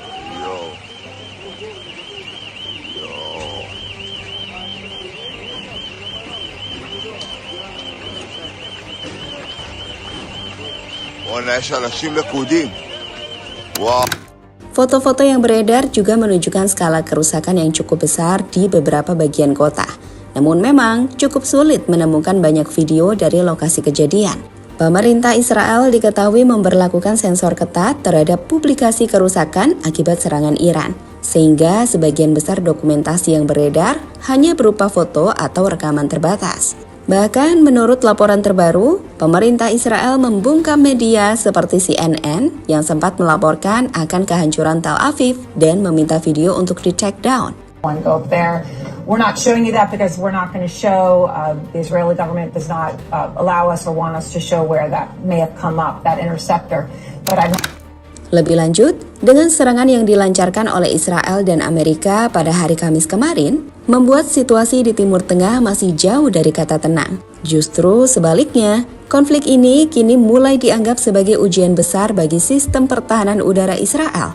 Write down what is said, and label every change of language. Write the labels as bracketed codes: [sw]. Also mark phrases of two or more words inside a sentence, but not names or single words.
[he] וואלה, יש אנשים לכודים. וואו. [id] Foto-foto yang beredar juga menunjukkan skala kerusakan yang cukup besar di beberapa bagian kota. Namun memang cukup sulit menemukan banyak video dari lokasi kejadian. Pemerintah Israel diketahui memberlakukan sensor ketat terhadap publikasi kerusakan akibat serangan Iran, sehingga sebagian besar dokumentasi yang beredar hanya berupa foto atau rekaman terbatas. Bahkan menurut laporan terbaru, pemerintah Israel membungkam media seperti CNN yang sempat melaporkan akan kehancuran Tel Aviv dan meminta video untuk di- [en] take down. We're not showing you that because we're not going to show, the Israeli government does not allow us or want us to show where that may have come up, that interceptor. But [id] Lebih lanjut, dengan serangan yang dilancarkan oleh Israel dan Amerika pada hari Kamis kemarin, membuat situasi di Timur Tengah masih jauh dari kata tenang. Justru sebaliknya, konflik ini kini mulai dianggap sebagai ujian besar bagi sistem pertahanan udara Israel.